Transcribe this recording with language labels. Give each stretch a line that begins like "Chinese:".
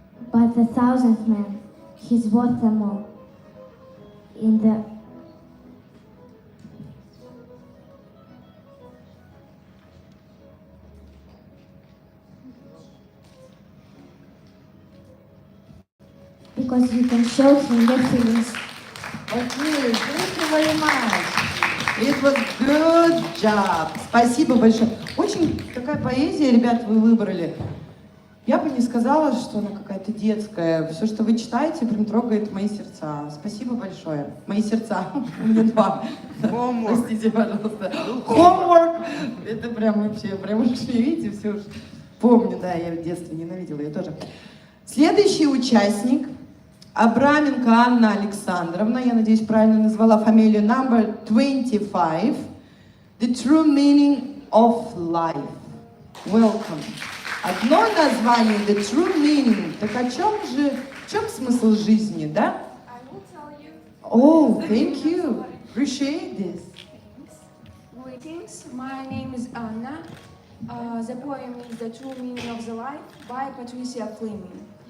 English: But the 1000th man, he's worth them all. In the because you can show him your feelings. Okay, thank you very much. It was good job.
Russian: Спасибо большое. Очень такая поэзия, ребят, вы выбрали. Я бы не сказала, что она какая-то детская. Все, что вы читаете, прям трогает мои сердца. Спасибо большое. Мои сердца. У меня два. Простите, пожалуйста. Homework. Это прям вообще, прям уж видите, все уж помню, да, я в детстве ненавидела ее тоже. Следующий участник. Абраменко Анна Александровна, я надеюсь, правильно назвала фамилию,
English: number 25,
Russian: The True Meaning of Life.
English: Welcome.
Russian: Одно название, The True Meaning. Так в чем смысл жизни, да?
English: I will tell you. Oh, thank you. Appreciate this. Greetings, my name is Anna. The poem is The True Meaning of the Life by Patricia Fleming.